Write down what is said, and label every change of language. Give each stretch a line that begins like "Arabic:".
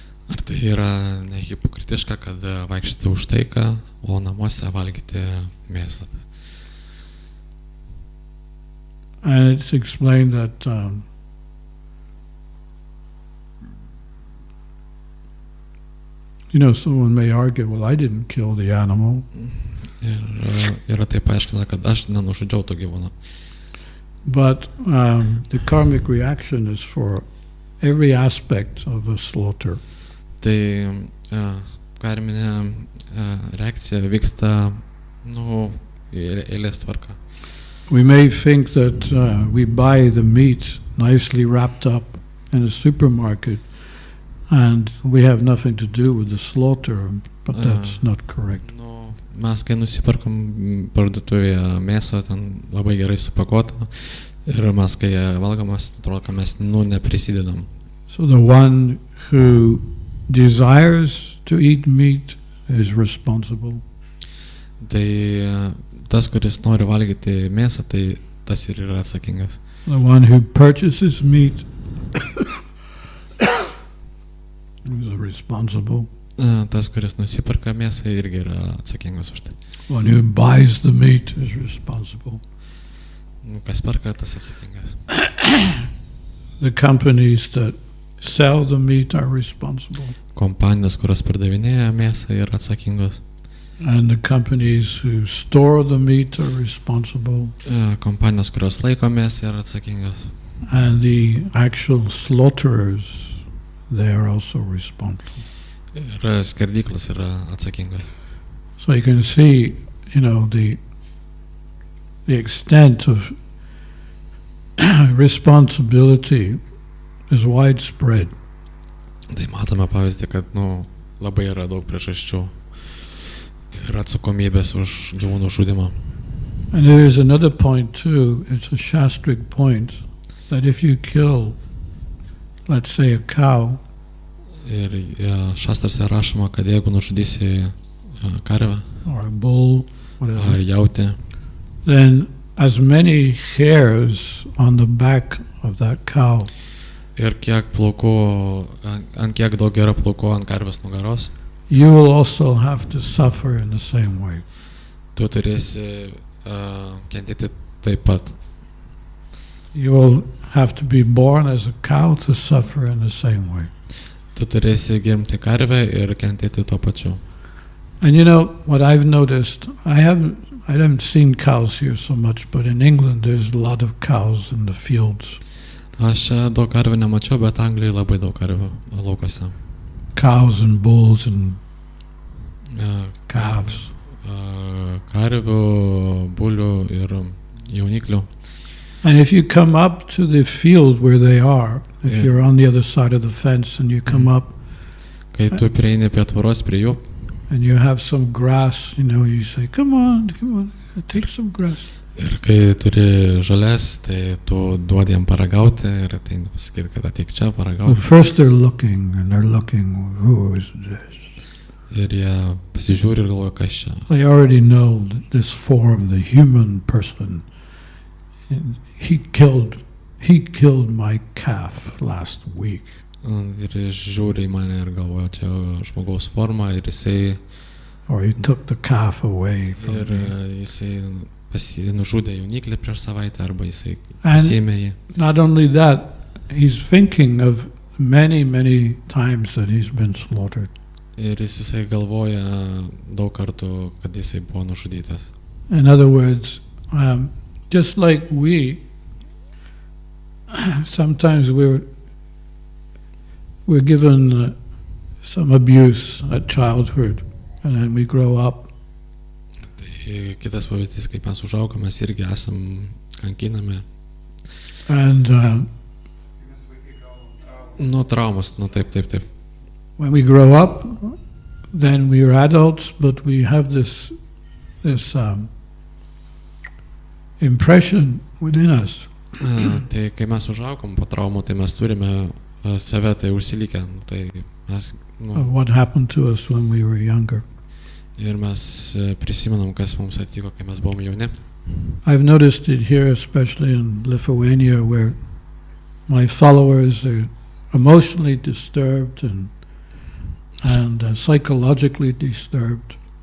Lithuanian: Ar tai yra nehipokritiška, kad vaikščioti už taiką, o namuose valgyti mėsą?
English: And it's explained that someone may argue, well, I didn't kill the animal.
Lithuanian: Ir yra taip paaiškina, kad aš nenužudžiau to gyvūno.
English: But the karmic reaction is for every aspect of a slaughter.
Lithuanian: Tai karminė reakcija vyksta eilės tvarka.
English: We may think that we buy the meat nicely wrapped up in a supermarket and we have nothing to do with the slaughter, but that's not correct.
Lithuanian: Mes, kai nusiperkam parduotuvėje mėsą, ten labai gerai supakota, ir mes, kai valgomas, atrodo, kad mes neprisidedam.
English: So the one who desires to eat meat is responsible.
Lithuanian: Tai tas, kuris nori valgyti mėsą, tai tas ir yra atsakingas.
English: The one who purchases meat is responsible.
Lithuanian: Tas, kuris nusiperka mėsą, irgi yra atsakingas už tai.
English: One who buys the meat is responsible.
Lithuanian: Kas perka, tas atsakingas.
English: The companies that sell the meat are responsible.
Lithuanian: Kompanijos, kurios pardavinėja mėsą, yra atsakingos.
English: And the companies who store the meat are responsible.
Lithuanian: Kompanijos, kurios laiko mėsą, yra atsakingos.
English: And the actual slaughterers, they are also responsible.
Lithuanian: Ir skerdyklos yra atsakingos.
English: So you can see, the extent of responsibility is widespread.
Lithuanian: Tai matome pavyzdį, kad labai yra daug priežasčių ir atsakomybės už gyvūnų žudimą.
English: And there is another point too, it's a shastric point, that if you kill, let's say, a cow,
Lithuanian: ir šastrose rašoma, kad jeigu nužudysi karvę
English: or a bull, whatever,
Lithuanian: ar jautį,
English: then as many hairs on the back of that cow
Lithuanian: ir kiek plaukų, ant kiek daug yra plaukų ant karvės nugaros,
English: you will also have to suffer in the same way.
Lithuanian: tu turėsi kentėti taip pat.
English: You will have to be born as a cow to suffer in the same way.
Lithuanian: Tu turėsi gimti karvę ir kentėti tuo pačiu.
English: And what I've noticed, I haven't seen cows here so much, but in England there's a lot of cows in the fields.
Lithuanian: Aš čia daug karvių nemačiau, bet Anglijoje labai daug karvių laukose.
English: Cows and bulls and calves.
Lithuanian: Karvių, bulių ir jauniklių.
English: And if you come up to the field where they are, if you're on the other side of the fence and you come up,
Lithuanian: Kai tu prieini prie tvoros, prie jų,
English: and you have some grass, you say, come on, take some grass.
Lithuanian: ir kai turi žolės, tai tu duodi jam paragauti ir tai pasakyti, kad ateik čia
English: Well,
Lithuanian: paragauti.
English: first they're looking, who is this?
Lithuanian: Ir jie pasižiūri ir galvoja, kas čia.
English: They already know that this form, the human person, he killed my calf last week.
Lithuanian: Ir jis žiūri į mane ir galvoja, čia žmogaus forma ir jisai,
English: Or he took the calf away from
Lithuanian: ir
English: me.
Lithuanian: jisai nužudė jauniklį prieš savaitę arba jisai pasiėmė jį.
English: Not only that, he's thinking of many, many times that he's been slaughtered.
Lithuanian: Ir jisai galvoja daug kartų, kad jisai buvo nužudytas.
English: In other words, just like we, sometimes we're given some abuse at childhood, and then we grow up
Lithuanian: Kitas pavyzdys, kaip mes užaugome, mes irgi esam kankinami.
English: And
Lithuanian: Nuo traumos, taip.
English: when we grow up, then we are adults, but we have this impression within us
Lithuanian: Tai kai mes užaugom po traumų, tai mes turime save tai užsilikę. Tai mes,
English: of what happened to us when we were younger.
Lithuanian: ir mes prisimenam, kas mums atsitiko, kai mes buvom jauni.
English: I've noticed it here, especially in Lithuania, where my followers are emotionally disturbed and psychologically disturbed.